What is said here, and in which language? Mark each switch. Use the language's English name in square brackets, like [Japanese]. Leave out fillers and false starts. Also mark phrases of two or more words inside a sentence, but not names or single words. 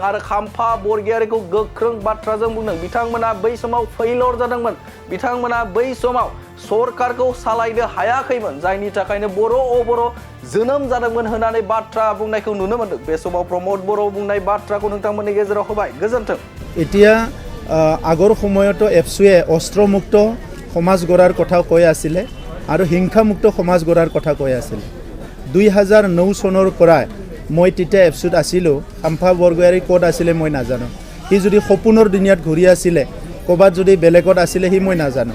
[Bodo] आरो खाम्फा बरगयारिखौ गोख्रों बाथ्राजों बुंदों बिथांमोना बै समाव फेइलर जादोंमोन। बिथांमोना बै समाव सरकारखौ सालायनो हायाखैमोन, जायनि थाखायनो बर' जोनोम जादोंमोन होननानै बाथ्रा बुंनायखौ नुनो मोनदों। बे समाव प्रमद बर' बुंनाय बाथ्राखौ नोंथांमोननि गेजेराव होबाय। गोजोन्थों। [Assamese] এতিয়া আগৰ সময়তো এফচুৱে অস্ত্ৰমুক্ত সমাজ গঢ়াৰ কথা কৈ আছিলে আৰু হিংসামুক্ত সমাজ গঢ়াৰ কথা কৈ আছিলে। 2009 চনৰ পৰা মই তেতিয়া এফচুত আছিলোঁ। খাম্ফা বৰগয়াৰী ক'ত আছিলে মই নাজানো। সি যদি সপোনৰ দুনিয়াত ঘূৰি আছিলে ক'ৰবাত যদি বেলেগত আছিলে সি মই নাজানো।